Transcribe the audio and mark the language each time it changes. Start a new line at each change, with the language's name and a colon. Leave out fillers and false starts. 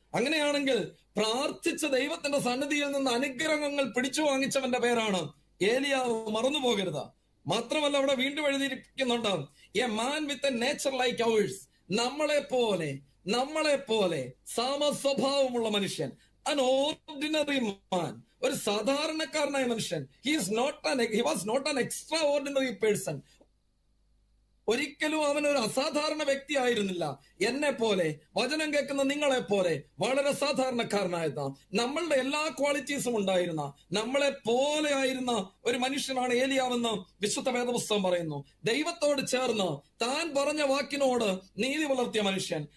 Malayalam: അങ്ങനെയാണെങ്കിൽ പ്രാർത്ഥിച്ച ദൈവത്തിന്റെ സന്നിധിയിൽ നിന്ന് അനുഗ്രഹങ്ങൾ പിടിച്ചു വാങ്ങിച്ചവന്റെ പേരാണ് ഏലിയാവ്. മറന്നു പോകരുത്. മാത്രമല്ല അവിടെ വീണ്ടും എഴുതിയിരിക്കുന്നുണ്ട്,
English: A man with a nature like ours.
Malayalam: നമ്മളെ പോലെ സമസ്വഭാവമുള്ള മനുഷ്യൻ,
English: an ordinary man,
Malayalam: ഒരു സാധാരണക്കാരനായ മനുഷ്യൻ.
English: he was not an extraordinary person.
Malayalam: ഒരിക്കലും അവൻ ഒരു അസാധാരണ വ്യക്തി ആയിരുന്നില്ല. എന്നെ പോലെ, വചനം കേൾക്കുന്ന നിങ്ങളെ പോലെ വളരെ സാധാരണക്കാരനായിരുന്ന, നമ്മളുടെ എല്ലാ ക്വാളിറ്റീസും ഉണ്ടായിരുന്ന, നമ്മളെ പോലെ ആയിരുന്ന ഒരു മനുഷ്യനാണ് ഏലിയാവെന്ന് വിശുദ്ധ വേദപുസ്തകം പറയുന്നു. ദൈവത്തോട് ചേർന്ന് താൻ പറഞ്ഞ വാക്കിനോട് നീതി പുലർത്തിയ മനുഷ്യൻ.